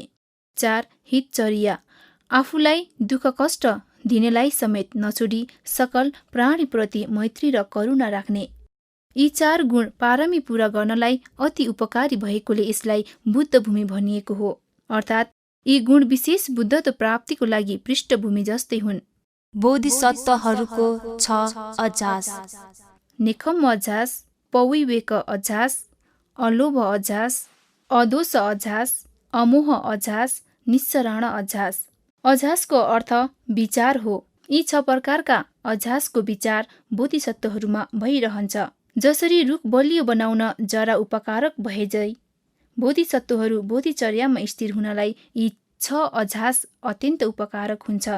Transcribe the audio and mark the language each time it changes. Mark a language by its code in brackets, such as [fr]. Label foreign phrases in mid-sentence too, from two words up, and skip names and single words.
[ne] 4 हितचर्या, आफूलाई दुःख कष्ट दिनेलाई समेत नछोडी सकल प्राणीप्रति मैत्री र करुणा राख्ने। यी 4 गुण पारमी पूरा गर्नलाई अति उपकारी भएकोले यसलाई बुद्ध भूमि भनिएको हो। अर्थात् यी गुण विशेष बुद्धत्व प्राप्तिको लागि पृष्ठभूमि जस्तै हुन्। बोधिसत्वहरूको 6 अध्यास। नेखम्म अध्यास, पविवेक अध्यास, अलोभ अध्यास, अदोष अध्यास, अमोह अध्यास, निस्सरण अध्यास। अध्यासको अर्थ विचार हो। यी 6 प्रकारका अध्यासको विचार बोधिसत्वहरूमा भइरहन्छ। जसरी रुख बलियो बनाउन जरा उपकारक भएझै बोधिसत्वहरू बोधिचर्यामा स्थिर हुनलाई यी 6 अध्यास अत्यन्त उपकारक हुन्छन्।